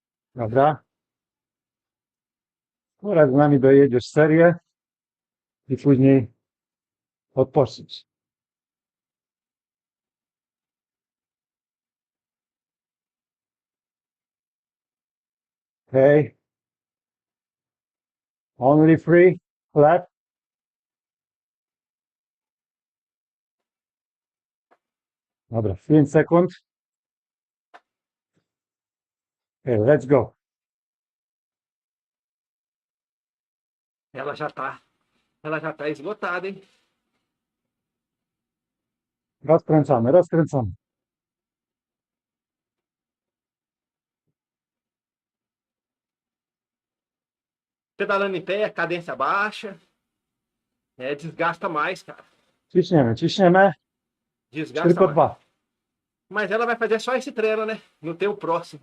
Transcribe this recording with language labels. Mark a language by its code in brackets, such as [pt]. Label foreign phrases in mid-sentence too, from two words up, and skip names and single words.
[pl] Dobra. Teraz z nami dojedziesz serię i później odpocząć. [en] Okay. Only 3 left. [pl] Dobra, 5 sekund. [en] Okay, let's go. [pt] Ela já tá esgotada, hein? [pl] Rozkręcamy, rozkręcamy. [pt] Pedalando em pé, cadência baixa. Desgasta mais, cara. [pl] Ciśniemy, ciśniemy. [pt] Desgasta [pl] Tylko [pt] mais. 2. Mas ela vai fazer só esse treino, né? Não tem o próximo.